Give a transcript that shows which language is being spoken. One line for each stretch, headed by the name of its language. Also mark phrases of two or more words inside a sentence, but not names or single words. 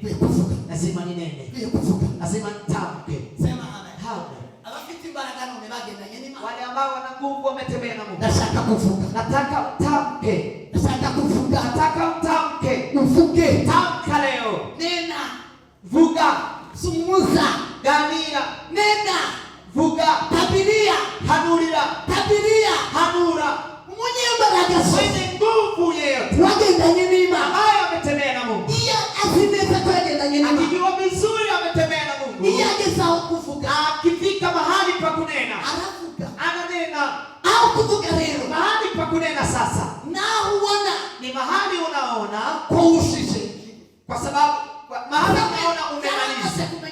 Swahili: Lazima ninene. Lazima nitamke. Sema amen. Wale ambao wana nguvu wametembea na Mungu. Nataka utamke. Nataka utamke. Uvuke. Tamka leo. Nena. Vuga. Sumuza. Gania. Nena. Vuga. Tabiria. Hanurira. Tabiria. Hanura. Mwenye nguvu yeyote ambaye ametembea na Mungu, akijua vizuri ametembea na Mungu, akifika mahali pa kunena ananena. Mahali pa kunena sasa ni mahali unaona, kwa sababu mahali unaona umemaliza.